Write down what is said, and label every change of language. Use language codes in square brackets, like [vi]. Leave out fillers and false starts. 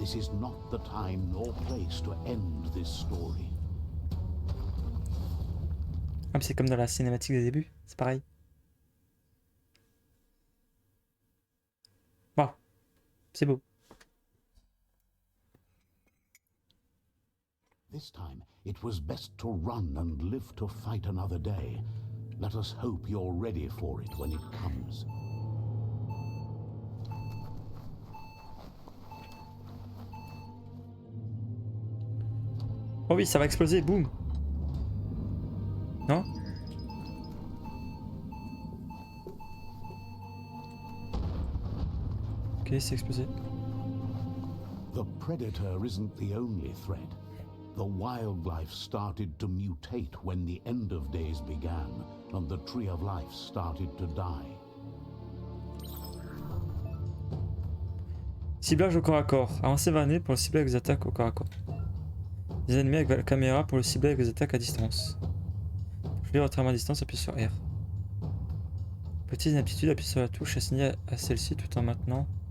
[en] This is not the time nor place to end this story. [fr] Ah, mais c'est comme dans la cinématique des débuts, c'est pareil. Bon, c'est beau. [en] This time, it was best to run and live to fight another day. Let us hope you're ready for it when it comes. [fr] Oh oui, ça va exploser, boum. Non? Ok, c'est explosé. [en] The predator isn't the only threat. The wildlife started to mutate when the end of days began, and the tree of life started to die. [fr] Ciblage au corps à corps. Avancez vers nez pour le cibler avec des attaques au corps à corps. Des ennemis avec la caméra pour le cibler avec des attaques à distance. Pour choisir votre arme à distance, appuyez sur R. Petite inaptitude, appuyez sur la touche assignée à celle-ci tout en maintenant.